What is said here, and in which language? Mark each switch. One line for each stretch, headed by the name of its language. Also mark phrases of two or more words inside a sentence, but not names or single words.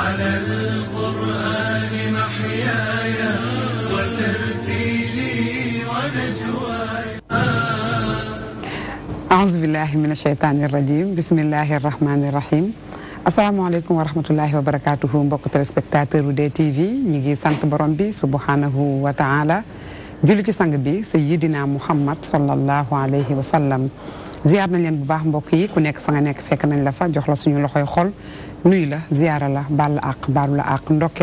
Arabic: القرآن محياي وترتيلي ونجواي. أعوذ بالله من الشيطان الرجيم. بسم الله الرحمن الرحيم. السلام عليكم ورحمة الله وبركاته
Wolof: mbokk téléspectateur u DTV ñi ngi sant borom bi
Arabic: سبحانه وتعالى
Wolof: julli ci sang bi sayyidina Muhammad
Arabic: صلى الله عليه وسلم.
Wolof: ziar nañ leen bu baax mbokk yi ku nekk fa nga nekk fekk nañ la fa jox la suñu loxoy xol nuyu la ziara la baal la àq baalu la àq ndokkeel